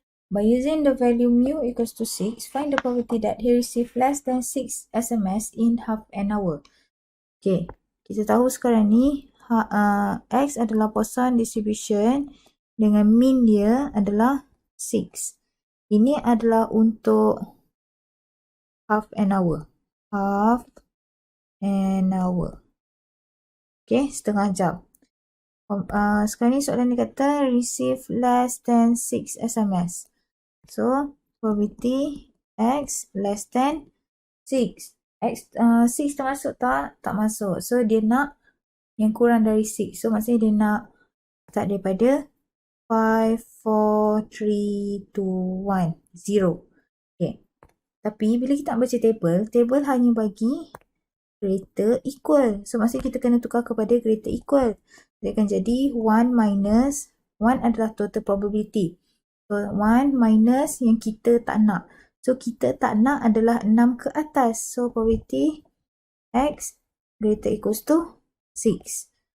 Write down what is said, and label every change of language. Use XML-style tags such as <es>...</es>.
<en>By using the value mu equals to 6, find the probability that he received less than 6 SMS in half an hour.</en> <ms>Okay, kita tahu sekarang ni X adalah Poisson distribution dengan mean dia adalah 6. Ini adalah untuk</ms> <en>half an hour. Half an hour. Okay,</en> <ms>setengah jam. Sekarang ni soalan dia kata</ms> <en>receive less than 6 SMS. So, probability X less than 6.</en> <ms>X, 6 termasuk tak? Tak masuk. So, dia nak yang kurang dari 6. So, maksudnya dia nak start daripada 5, 4, 3, 2, 1, 0. Okay. Tapi, bila kita nak baca table hanya bagi greater equal. So, maksudnya kita kena tukar kepada greater equal. Dia akan jadi 1 minus, 1 adalah total probability. So, 1 minus yang kita tak nak. So, kita tak nak adalah 6 ke atas.</ms> <en>So, probability X greater equals to 6.</en>